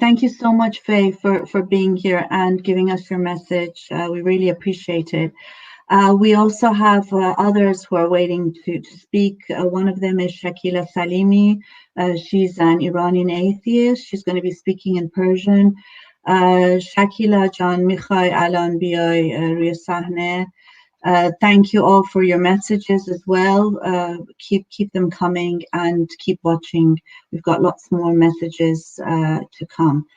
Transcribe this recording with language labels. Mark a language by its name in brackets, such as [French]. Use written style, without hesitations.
[English] Thank you so much, Faye, for being here and giving us your message. We really appreciate it. We also have others who are waiting to speak. One of them is Shakila Salimi. She's an Iranian atheist. She's going to be speaking in Persian. [Persian] Shakila Jan, میخوای الان بیای روی صحنه. [English] Thank you all for your messages as well. Keep them coming and keep watching. We've got lots more messages to come.